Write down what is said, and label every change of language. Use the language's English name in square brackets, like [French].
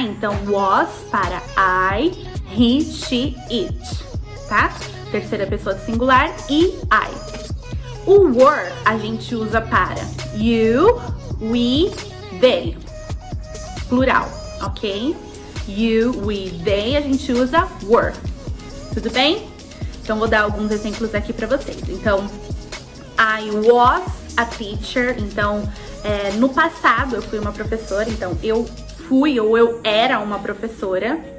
[Portuguese] Então, was para I, he, she, it, tá? Terceira pessoa do singular e I. O were a gente usa para you, we, they, plural, ok? You, we, they, a gente usa were, tudo bem? Então, vou dar alguns exemplos aqui para vocês. Então, [English] I was a teacher. [Portuguese] Então, no passado eu fui uma professora, então eu fui ou eu era uma professora.